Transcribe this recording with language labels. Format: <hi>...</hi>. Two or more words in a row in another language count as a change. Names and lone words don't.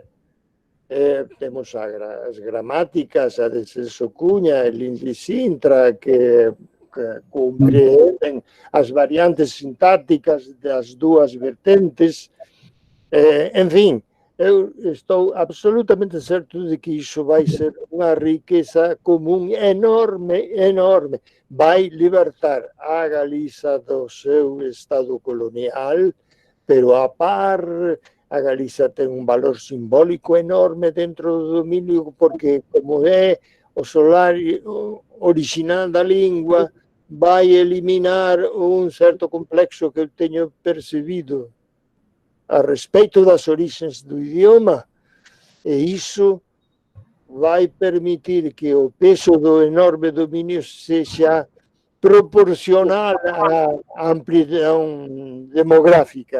<pt>Temos as gramáticas, a de Celso Cunha, a Lindley Sintra, que compreendem as variantes sintáticas das duas vertentes. Enfim, eu estou absolutamente certo de que isso vai ser uma riqueza comum enorme, enorme. Vai libertar a Galiza do seu estado colonial,</pt> <gl>pero a par, a Galiza ten un valor simbólico enorme dentro do dominio, porque como é o solar original da lingua, vai eliminar un certo complexo que eu teño percebido a respeito das orixes do idioma, e iso vai permitir que o peso do enorme dominio sexa proporcional á amplidão demográfica.</gl>